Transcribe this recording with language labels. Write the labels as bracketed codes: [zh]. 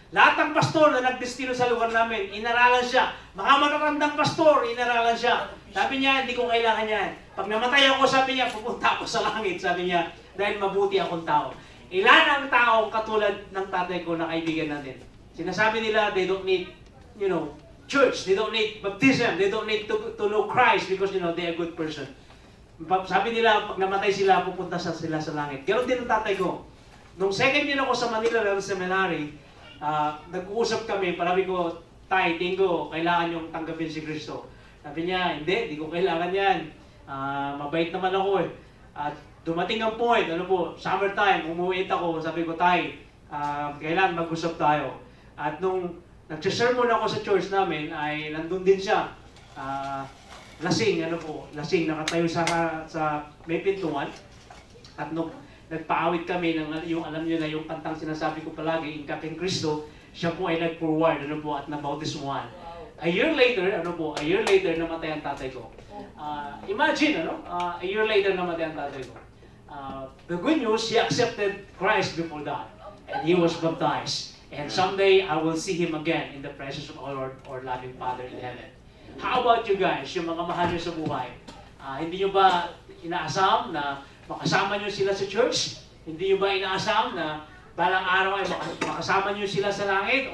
[tl] Lahat ng pastor na nagdestino sa lugar namin, inaralan siya. Mga matatandang pastor, inaralan siya. Sabi niya, hindi ko kailangan yan. Pag namatay ako, sabi niya, pupunta ako sa langit. Sabi niya, dahil mabuti akong tao. Ilan ang taong katulad ng tatay ko na kaibigan natin? Sinasabi nila, [en] they don't need, church. They don't need baptism. They don't need to know Christ because, they're a good person. [tl] Sabi nila, pag namatay sila, pupunta sila sa langit. Ganon din ang tatay ko. Nung second year ako sa Manila Level Seminary, nag-uusap kami, parabi ko, Tay, Tingo, kailangan yung tanggapin si Kristo. Sabi niya, hindi ko kailangan yan. Mabait naman ako eh. At dumating ang point, summertime, umuwi ako, sabi ko, Tay, kailangan mag-usap tayo. At nung nag-sermon ako sa church namin, ay nandun din siya. Lasing, nakatayo sa may pintuan. At nung nagpaawit kami ng yung alam niyo na yung kantang sinasabi ko palagi, Ingkaking Kristo, siya po ay nag-forward, at nabautismuhan. [en] A year later, [tl] namatay ang tatay ko. Imagine, a year later namatay ang tatay ko. [en] The good news, he accepted Christ before that. And he was baptized. And someday, I will see him again in the presence of our loving Father in heaven. How about you guys, [tl] yung mga mahal niyo sa buhay? Hindi niyo ba inaasam na makasama niyo sila sa church? Hindi niyo ba inaasam na balang araw ay makasama niyo sila sa langit?